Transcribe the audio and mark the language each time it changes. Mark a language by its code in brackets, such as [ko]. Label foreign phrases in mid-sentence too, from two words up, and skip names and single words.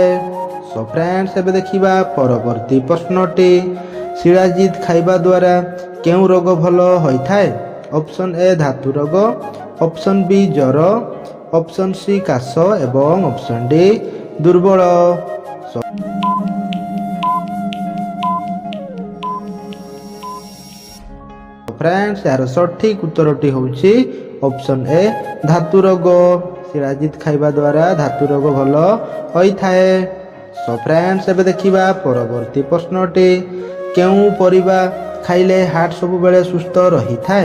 [or] ସୋ ଫ୍ରେଣ୍ଡସ୍, ଏବେ ଦେଖିବା ପରବର୍ତ୍ତୀ ପ୍ରଶ୍ନଟି। ଶିଳାଜିତ୍ ଖାଇବା ଦ୍ୱାରା କେଉଁ ରୋଗ ଭଲ ହୋଇଥାଏ? ଅପସନ୍ ଏ ଧାତୁ ରୋଗ, ଅପସନ୍ ବି ଜ୍ୱର, ଅପସନ୍ ସି କାଶ ଏବଂ ଅପସନ୍ ଡି ଦୁର୍ବଳ। ଫ୍ରେଣ୍ଡସ୍ ୟାର ସଠିକ ଉତ୍ତରଟି ହେଉଛି ଅପସନ୍ ଏ ଧାତୁ ରୋଗ। ଶିଳାଜିତ୍ ଖାଇବା ଦ୍ୱାରା ଧାତୁ ରୋଗ ଭଲ ହୋଇ ଥାଏ। ସୋ ଫ୍ରେଣ୍ଡସ୍ ଏବେ ଦେଖିବା ପରବର୍ତ୍ତୀ ପ୍ରଶ୍ନଟି କେଉଁ ପରିବା ଖାଇଲେ ହାର୍ଟ ସବୁ ବେଳେ ସୁସ୍ଥ ରହି ଥାଏ?